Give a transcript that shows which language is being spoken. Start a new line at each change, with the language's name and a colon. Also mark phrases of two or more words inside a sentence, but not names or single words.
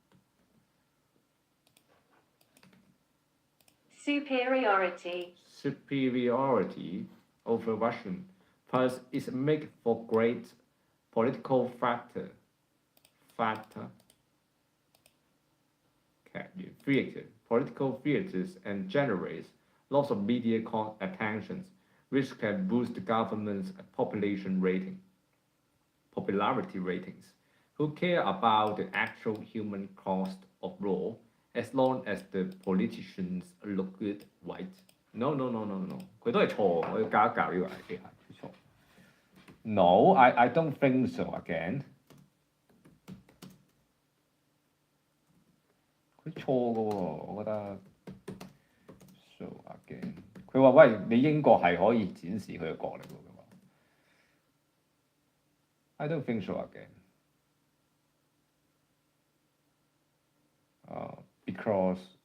English: superiority over Russian, plus it makes for great political factor political theaters and generates lots of media attentions, which can boost the government's popularity ratings. Who care about the actual human cost of war as long as the politicians look good, right? No，
Cantonese: 佢都係錯，我要教一教呢個 idea 係錯。
English: No, I don't think so again。
Cantonese: 佢錯嘅喎，我覺得。
English: So again，
Cantonese: 佢話喂，你英國係可以展示佢嘅國力喎，佢話。
English: I don't think so again。Because